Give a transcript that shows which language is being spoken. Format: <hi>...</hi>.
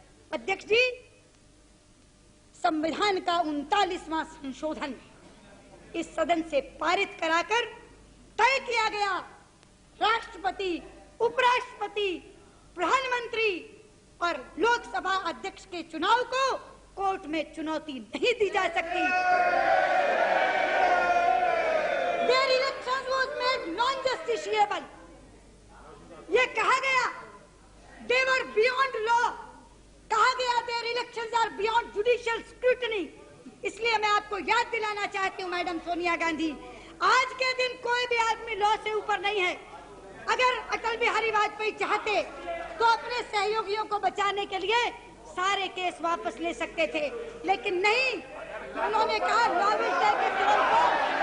<hi>अध्यक्ष जी, संविधान का 39वां संशोधन इस सदन से पारित कराकर तय किया गया, राष्ट्रपति, उपराष्ट्रपति, प्रधानमंत्री और लोकसभा अध्यक्ष के चुनाव को कोर्ट में चुनौती नहीं दी जा सकती।</hi> <en>Their elections was made non-justiciable।</en> <hi>ये कहा गया,</hi> <en>they were beyond law।</en> <hi>कहा गया</hi> <en>their elections are beyond judicial scrutiny।</en> <hi>इसलिए मैं आपको याद दिलाना चाहती हूँ मैडम सोनिया गांधी, आज के दिन कोई भी आदमी लॉ से ऊपर नहीं है। अगर अटल बिहारी वाजपेयी चाहते तो अपने सहयोगियों को बचाने के लिए सारे केस वापस ले सकते थे, लेकिन नहीं, उन्होंने कहा</hi> <en>Law will take its own course.</en>